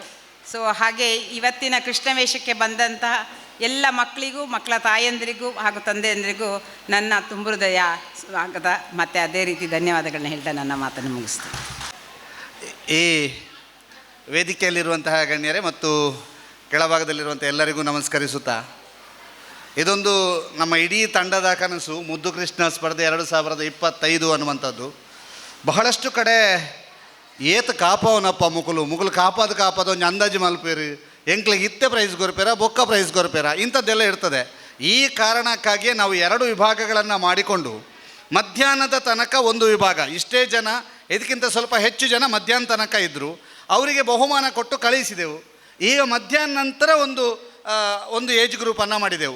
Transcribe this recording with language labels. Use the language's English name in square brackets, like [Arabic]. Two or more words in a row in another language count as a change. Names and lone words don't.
[Kannada] ಸೊ ಹಾಗೆ ಇವತ್ತಿನ ಕೃಷ್ಣವೇಷಕ್ಕೆ ಬಂದಂತಹ ಎಲ್ಲ ಮಕ್ಕಳಿಗೂ, ಮಕ್ಕಳ ತಾಯಂದಿರಿಗೂ ಹಾಗೂ ತಂದೆಯಂದಿರಿಗೂ ನನ್ನ ತುಂಬು ಹೃದಯ ಸ್ವಾಗತ ಮತ್ತು ಅದೇ ರೀತಿ ಧನ್ಯವಾದಗಳನ್ನ ಹೇಳ್ತಾ ನನ್ನ ಮಾತನ್ನು ಮುಗಿಸ್ತೇನೆ. ಈ ವೇದಿಕೆಯಲ್ಲಿರುವಂತಹ ಗಣ್ಯರೇ ಮತ್ತು ಕೆಳಭಾಗದಲ್ಲಿರುವಂಥ ಎಲ್ಲರಿಗೂ ನಮಸ್ಕರಿಸುತ್ತಾ, ಇದೊಂದು ನಮ್ಮ ಇಡೀ ತಂಡದ ಕನಸು. ಮುದ್ದು ಕೃಷ್ಣ ಸ್ಪರ್ಧೆ 2025 ಅನ್ನುವಂಥದ್ದು. ಬಹಳಷ್ಟು ಕಡೆ [Tulu] ಏತು ಕಾಪವನಪ್ಪ ಮುಗುಲು ಕಾಪಾದ ಒಂದು ಅಂದಾಜು ಮಲ್ಪೇರು, ಎಂಕ್ಲಿಗೆ ಇತ್ತೆ ಪ್ರೈಸ್ ಕೊರ್ಪೇರ, ಬೊಕ್ಕ ಪ್ರೈಸ್ ಕೊರ್ಪೇರ, [Kannada] ಇಂಥದ್ದೆಲ್ಲ ಇರ್ತದೆ. ಈ ಕಾರಣಕ್ಕಾಗಿಯೇ ನಾವು 2 ವಿಭಾಗಗಳನ್ನು ಮಾಡಿಕೊಂಡು ಮಧ್ಯಾಹ್ನದ ತನಕ ಒಂದು ವಿಭಾಗ, ಇಷ್ಟೇ ಜನ, ಇದಕ್ಕಿಂತ ಸ್ವಲ್ಪ ಹೆಚ್ಚು ಜನ ಮಧ್ಯಾಹ್ನ ತನಕ ಇದ್ದರು, ಅವರಿಗೆ ಬಹುಮಾನ ಕೊಟ್ಟು ಕಳಿಸಿದೆವು. ಈಗ ಮಧ್ಯಾಹ್ನ ನಂತರ ಒಂದು [English] age groupannu [Kannada] ಮಾಡಿದೆವು.